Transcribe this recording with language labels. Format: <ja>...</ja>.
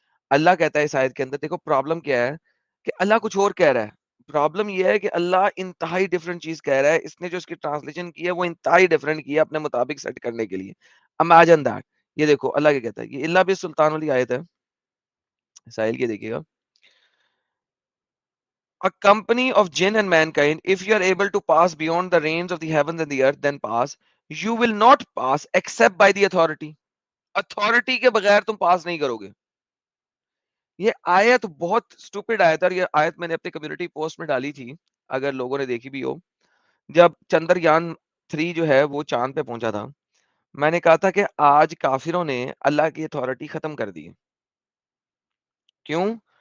<hi>अल्लाह कहता है इस आयत के अंदर, देखो प्रॉब्लम क्या है कि अल्लाह कुछ और कह रहा है। प्रॉब्लम ये है कि अल्लाह इंतहाई डिफरेंट चीज कह रहा है। इसने जो इसकी ट्रांसलेशन की है वो इंतहाई डिफरेंट की है अपने मुताबिक सेट करने के लिए।</hi> <en>Imagine that.</en> <hi>ये देखो अल्लाह क्या कहता है, ये इल्ला भी सुल्तान वाली आयत है। साहिल की देखिएगा।</hi> <en>A company of jinn and mankind, if you are able to pass beyond the range of the heavens and the earth, then pass. You will not pass except by the authority.</en> <hi>Authority के बगैर तुम पास नहीं करोगे। ये आयत बहुत stupid आयत है और ये आयत मैंने अपनी कम्युनिटी पोस्ट में डाली थी, अगर लोगों ने देखी भी हो। जब चंद्रयान 3 जो है वो चांद पे पहुंचा था, मैंने कहा था कि आज काफिरों ने अल्लाह की अथॉरिटी खत्म कर दी है। क्यों?</hi>